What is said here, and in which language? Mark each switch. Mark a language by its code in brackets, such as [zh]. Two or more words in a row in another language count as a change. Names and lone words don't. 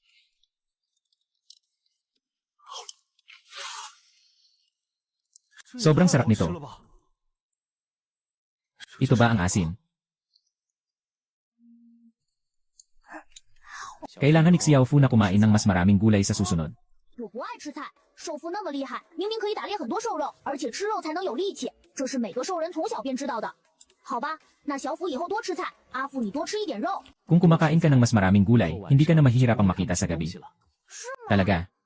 [tl] Sobrang sarap nito. Ito ba ang asin? Kailangan ni Xiaofu na kumain ng mas maraming gulay sa susunod. [zh] 我不爱吃菜，兽父那么厉害，明明可以打猎很多兽肉，而且吃肉才能有力气，这是每个兽人从小便知道的。好吧，那小虎以后多吃菜，阿父你多吃一点肉。 [tl] Kung kumakain ka ng mas maraming gulay, hindi ka na mahihirapang makita sa gabi. Talaga.